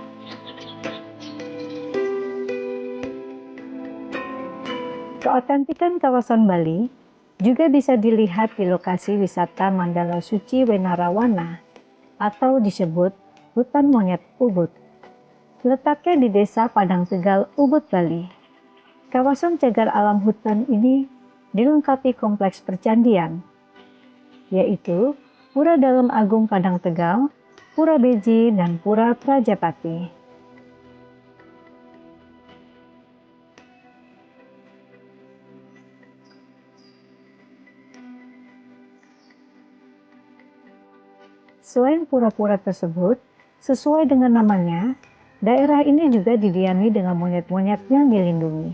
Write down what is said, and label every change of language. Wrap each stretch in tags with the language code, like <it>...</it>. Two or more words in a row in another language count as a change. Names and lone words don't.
<id>Keotentikan kawasan Bali juga bisa dilihat di lokasi wisata Mandala Suci Wenarawana atau disebut Hutan Monyet Ubud. Letaknya di Desa Padang Tegal, Ubud, Bali. Kawasan cagar alam hutan ini dilengkapi kompleks percandian, yaitu Pura Dalem Agung Padang Tegal, Pura Beji, dan Pura Prajapati. Selain pura-pura tersebut, sesuai dengan namanya, daerah ini juga didiami dengan monyet-monyet yang dilindungi.</id>